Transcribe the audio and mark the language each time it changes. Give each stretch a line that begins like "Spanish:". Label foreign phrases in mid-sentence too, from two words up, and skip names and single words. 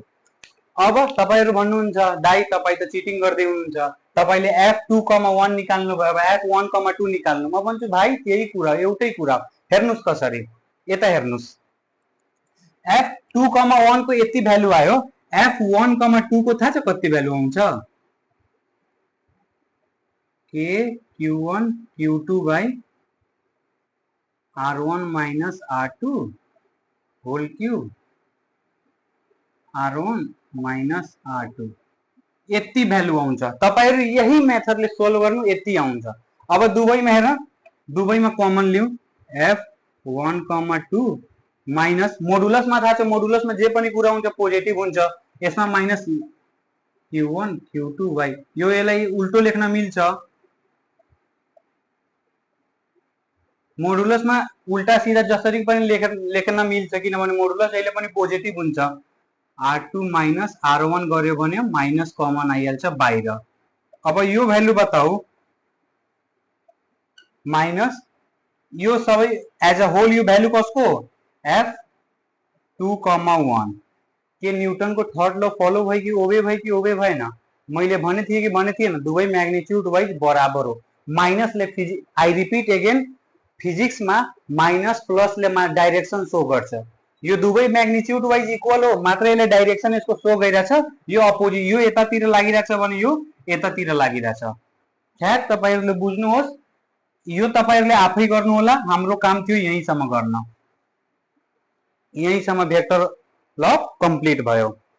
Nepali: अब तपाईहरु भन्नुहुन्छ दाइ तपाई त चिटिङ गर्दै हुनुहुन्छ, तपाईले f2,1 निकाल्नु भयो, अब f1,2 निकाल्नु। म भन्छु भाइ त्यही कुरा, एउटै कुरा। हेर्नुस् कसरी, यता हेर्नुस्, f2,1 को यति भ्यालु आयो, f1,2 को थाहा छ कति भ्यालु आउँछ?
English: k q1 q2 by r1 minus r2 whole cube r1 minus r2
Nepali: यति भ्यालु आउँछ। तपाईहरु यही मेथडले सोल्भ गर्नु, यति आउँछ। अब दुवैमा हेर, दुवैमा कमन लिऊ, f1,2 माइनस मोडुलस
Hindi: में था,
Nepali: मोडुलस में जे पनि कुरा हुन्छ पोजिटिभ हुन्छ, यसमा माइनस q1 q2 by यो यसलाई उल्टो लेख्न मिल्छ, मोडुलस
Hindi: में उल्टा सीधा
Nepali: जसरी पनि लेख्न मिल्छ, किनभने मोडुलस जहिले पनि पोजिटिभ हुन्छ। r2 माइनस r1 गर्यो भने माइनस कमन आइहाल्छ बाहिर। अब यो भ्यालु बताऊ, माइनस यो सबै
English: as a whole,
Nepali: यो भ्यालु कसको? f2,1 के न्यूटन को
English: third law
Nepali: फॉलो भयो कि ओबे भयो कि ओबे भएन? मैले भने थिए कि भने थिएन? दुवै
English: magnitude wise
Nepali: बराबर हो। माइनस ले
English: I repeat again,
Nepali: फिजिक्स में
English: minus plus
Nepali: ले
English: direction show
Nepali: गर्छ। यो दुवै
English: magnitude wise equal
Nepali: हो, मात्र यसले डाइरेक्सन यसको शो गरिरहेछ, यो अपोजिट, यो यतातिर लागिरहेछ भने यो यतातिर लागिरहेछ। खैर तपाईहरुले बुझ्नुहोस्, यो तपाईहरुले आफै गर्नु होला, हाम्रो काम थियो यहीसम्म गर्न। यहीसम्म
English: vector law complete
Nepali: भयो।